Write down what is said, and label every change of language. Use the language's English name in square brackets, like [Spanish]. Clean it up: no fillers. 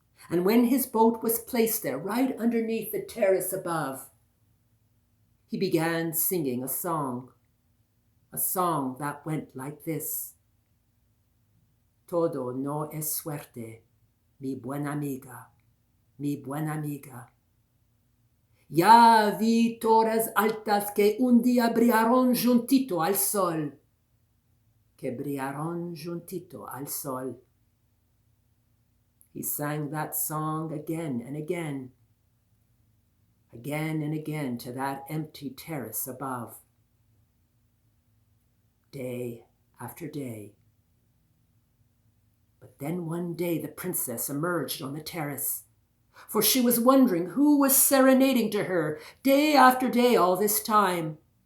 [English] And when his boat was placed there, right underneath the terrace above, he began singing a song that went like this: [Spanish] "Todo no es suerte, mi buena amiga, [English] mi buena amiga. [Spanish] Ya vi torres altas que un día brillaron juntito al sol, que brillaron juntito al sol." [English] He sang that song again and again to that empty terrace above, day after day. But then one day the princess emerged on the terrace, for she was wondering who was serenading to her day after day all this time.